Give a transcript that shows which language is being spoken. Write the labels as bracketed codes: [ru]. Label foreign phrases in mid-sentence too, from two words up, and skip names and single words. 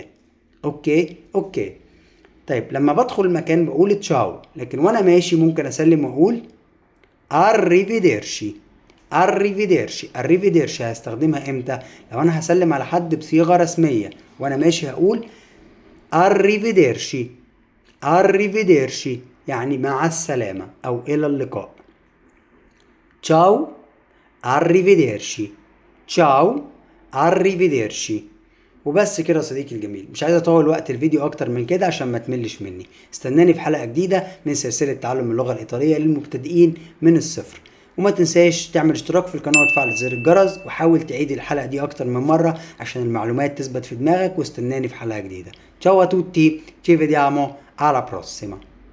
[ar] اوكي. طيب لما بدخل المكان بقول تشاو، لكن وانا ماشي ممكن اسلم واقول arrivederci. [it] arrivederci. arrivederci [ar] هستخدمها امتى؟ لو انا هسلم على حد بصيغة رسمية وانا ماشي هقول arrivederci. arrivederci يعني مع السلامة او الى اللقاء. [it] ciao. arrivederci. ciao. arrivederci. [ar] وبس كده يا صديقي الجميل، مش عايز اطول وقت الفيديو اكتر من كده عشان ما تملش مني. استناني في حلقة جديدة من سلسلة تعلم اللغة الإيطالية للمبتدئين من الصفر. وما تنساش تعمل اشتراك في القناة وتفعل زر الجرس، وحاول تعيد الحلقة دي اكتر من مرة عشان المعلومات تثبت في دماغك. واستناني في حلقة جديدة. [it] ciao a tutti, ci vediamo alla prossima.